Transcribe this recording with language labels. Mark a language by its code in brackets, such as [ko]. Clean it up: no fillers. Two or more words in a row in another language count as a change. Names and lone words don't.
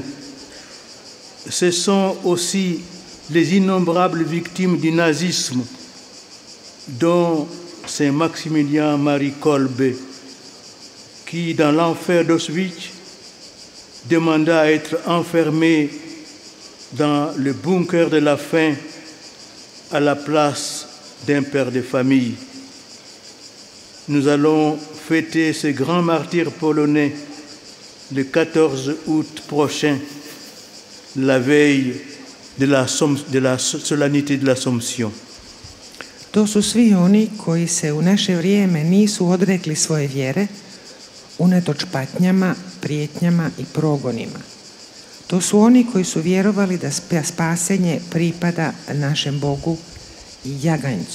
[fr] Ce sont aussi les innombrables victimes du nazisme, dont Saint Maximilien Marie Kolbe, qui, dans l'enfer d'Auschwitz, demanda à être enfermé dans le bunker de la faim à la place d'un père de famille. Nous allons fêter ce grand martyr polonais le 14 août prochain, la veille de la solennité de l'Assomption. [hr] To su svi oni koji se u naše vrijeme nisu odrekli svoje vjere, unatoč patnjama, prijetnjama i progonima. To su oni koji su vjerovali da spasenje pripada našem Bogu i jaganjcu.